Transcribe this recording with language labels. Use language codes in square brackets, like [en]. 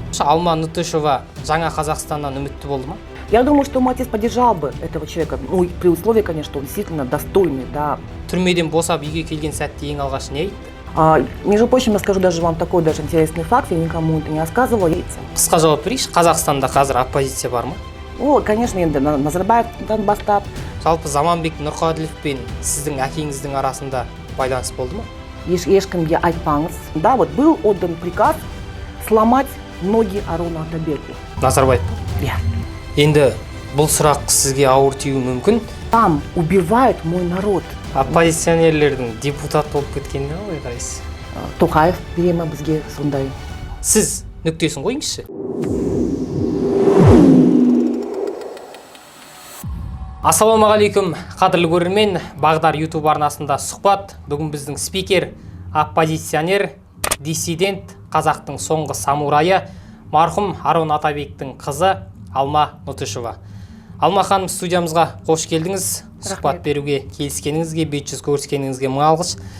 [kk] Алма Нутышева жаңа Қазақстаннан үмітті болды ма? [ru] Я думаю, что мой отец поддержал бы этого человека, ну, при условии, конечно, что он действительно достойный, да. [kk] Түрмеден босап үйге келген сәтте ең алғаш не айтты? [ru] Между прочим, я скажу даже вам такой даже интересный факт, я никому это не рассказывала. [kk] Қысқа жауап берейінші, Қазақстанда қазір оппозиция бар ма? [ru] Ну, конечно, [kk] енді Назарбаевтан бастап. Жалпы Заманбек Нұрқаділов пен сіздің әкеңіздің арасында байланыс болды ма? Ешкімге айтпаңыз. [ru] Да, вот был отдан приказ сломать ноги Арону Атабеку. Назарбаев? Да. [kk] Енді бұл сұрақ сізге ауыр тиюі мүмкін. [ru] Там убивает мой народ. [kk] Оппозиционерлердің депутат болып кеткеніне қалай қарайсыз? Тоқаев бере ме бізге сондай? Сіз нүктесін қойыңызшы. Ассалаумағалейкум, қадірлі көрермен, Бағдар YouTube арнасында сұхбат. Бүгін біздің спикер, оппозиционер, диссидент, қазақтың соңғы самурайы, марқұм Арон Атабектің қызы Алма Нутышева. Алма ханым, студиямызға қош келдіңіз. Сұхбат беруге келіскеніңізге, бет жүз көріскеніңізге мың алғыс.